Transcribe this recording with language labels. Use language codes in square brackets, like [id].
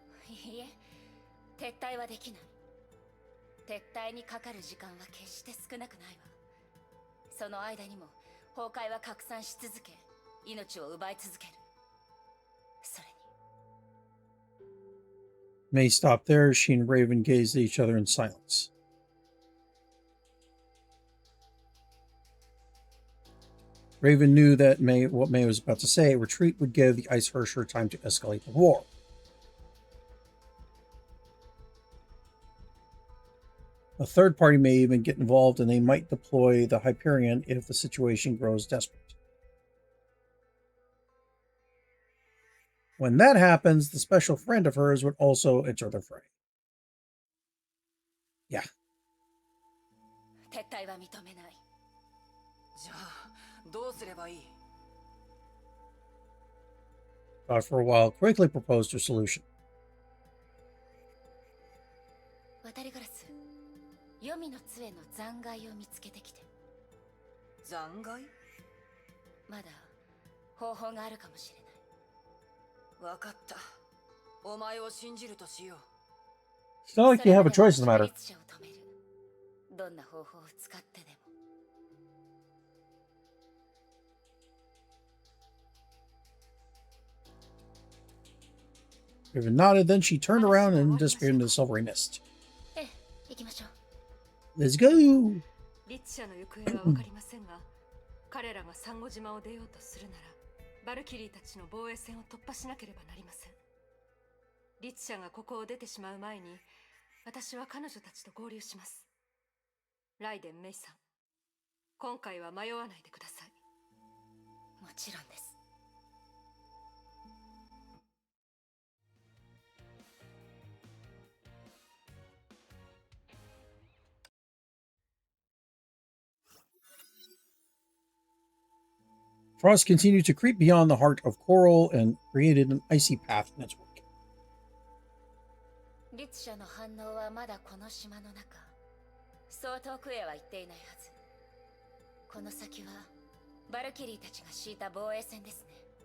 [ja] いいえ、撤退はできない。撤退にかかる時間は決して少なくないわ。その間にも崩壊は拡散し続け、命を奪い続ける。それに [en] May stopped there. She and Raven gazed at each other in silence. Raven knew that what May was about to say. Retreat would give the HI3rd time to escalate the war. A third party may even get involved, and they might deploy the Hyperion if the situation grows desperate. When that happens, the special friend of hers would also enter the fray. Yeah. [ja] 撤退は認めない。じゃあどうすればいい？ [en] Thought for a while, quickly proposed her solution. [ja] 渡りガラス、黄泉の杖の残骸を見つけてきて。残骸？まだ方法があるかもしれない。わかった。お前を信じるとしよう。 [en] It's not like you have a choice in the matter. [ja] 律者を止める。どんな方法を使ってでも。 [en] Raven nodded, then she turned around and disappeared into the silvery mist. [ja] ええ、行きましょう。 [en] Let's go! [ja] 律者の行方はわかりませんが、彼らがサンゴ島を出ようとするなら、バルキリーたちの防衛線を突破しなければなりません。律者がここを出てしまう前に、私は彼女たちと合流します。ライデン・メイさん、今回は迷わないでください。もちろんです。 [en] Frost continued to creep beyond the heart of coral and created an icy path in its wake. [ja] 律者の反応はまだこの島の中。そう遠くへは行っていないはず。この先はバルキリーたちが敷いた防衛線ですね。